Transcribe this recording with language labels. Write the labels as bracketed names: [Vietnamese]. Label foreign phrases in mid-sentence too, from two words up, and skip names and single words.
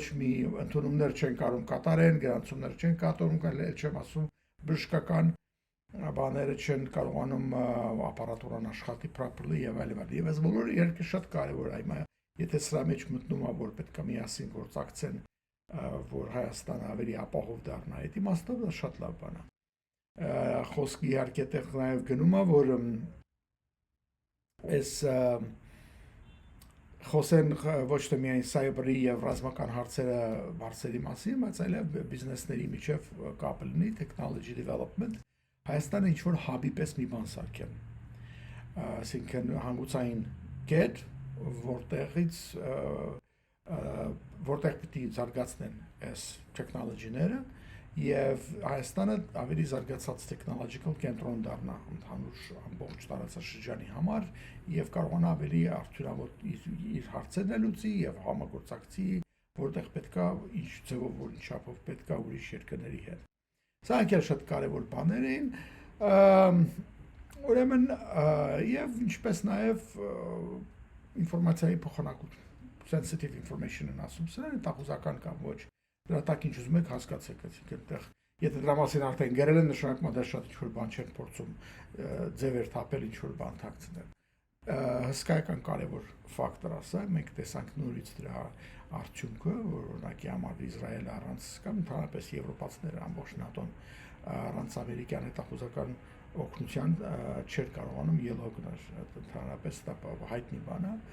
[Armenian] մի ընդունումներ չեն կարող կատարեն, գրանցումներ չեն կատարում, կարելի չեմ ասում, բժշկական բաները չեն կարողանում ապարատուրան աշխատի properly եւ այլն։ Եվ այս բոլորը իհարկե շատ կարեւոր է, հիմա եթե սրա մեջ մտնում է, որ պետք է միասին գործակցեն, որ Հայաստանը ավելի ապահով դառնա, այդ իմաստով դա շատ լավ բան է։ Խոսքը իհարկե տեղ նաեւ գնում է, որ այս խոսեն ոչ թե միայն սայբերի եւ ռազմական հարցերի մասին, բայց այլև բիզնեսների միջև կապ լինի, [English] technology development, [Armenian] Հայաստանը ինչ որ հաբի պես մի բան սարքեն, այսինքն հանգուցային կետ, որտեղ պիտի զարգացնեն այս տեխնոլոգիաները եւ Հայաստանը ավելի զարգացած technological կենտրոն դառնա ընդհանուր ամբողջ տարածաշրջանի համար եւ կարողանա ավելի արդյունավետ իր հարցերը լուծի եւ համագործակցի, որտեղ պետքա ինչ ձևով որ ինչապով պետքա ուրիշ երկրների հետ։ Սա անկել շատ կարևոր բաներ են, ուրեմն եւ ինչպես նաեւ ինֆորմացիայի փոխանակություն, [English] sensitive information- [Armenian] ն ասում, սրանք հետախուզական կամ ոչ, դրա տակ ինչ ուզում եք հասկացեք, այսինքն այդտեղ եթե դրա մասին արդեն գրել են, նշանակում է դա շատ ինչ-որ բան չեն փորձում ձևեր թափել, ինչ-որ բան թաքցնել։ Հսկայական կարևոր ֆակտոր է սա, մենք տեսանք նորից դրա արդյունքը, որ օրինակի համար Իսրայելը առանց կամ ընդհանրապես եվրոպացիները ամբողջ ՆԱՏՕ-ն առանց ամերիկյան հետախուզական օգնության չէր կարողանում ելոգնել, ընդհանրապես դա հայտնի բան է։